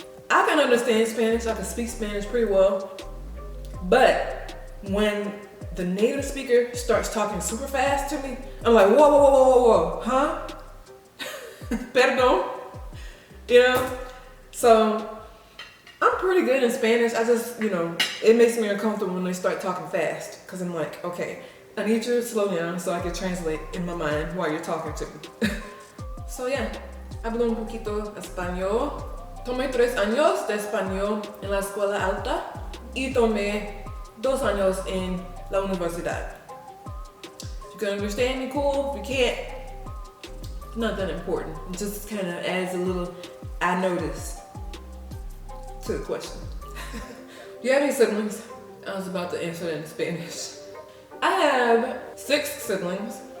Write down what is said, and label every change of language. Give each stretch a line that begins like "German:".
English: I can understand Spanish. I can speak Spanish pretty well. But when the native speaker starts talking super fast to me, I'm like, whoa, huh? Perdón? You know? So, I'm pretty good in Spanish. I just, you know, it makes me uncomfortable when they start talking fast. Because I'm like, okay, I need you to slow down so I can translate in my mind while you're talking to me. So yeah,
Spanish: hablo un poquito español. Tomé 3 años de español en la escuela alta y tomé 2 años en la universidad.
English: If you can understand me, cool. If you can't, it's not that important. It just kind of adds a little I noticed to the question. Do you have any siblings? I was about to answer that in Spanish. I have 6 siblings.